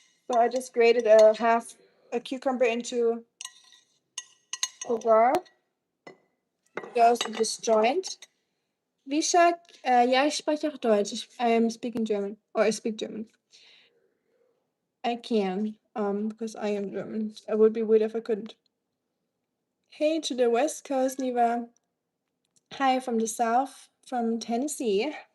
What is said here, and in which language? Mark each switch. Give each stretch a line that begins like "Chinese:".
English: So I just grated half a cucumber into the jar. It goes in this joint.
German: Vishak, ja, ich spreche auch Deutsch.
English: I am speaking German, or I speak German. I can, because I am German. It would be weird if I couldn't. Hey to the West Coast, Niva. Hi from the South, from Tennessee.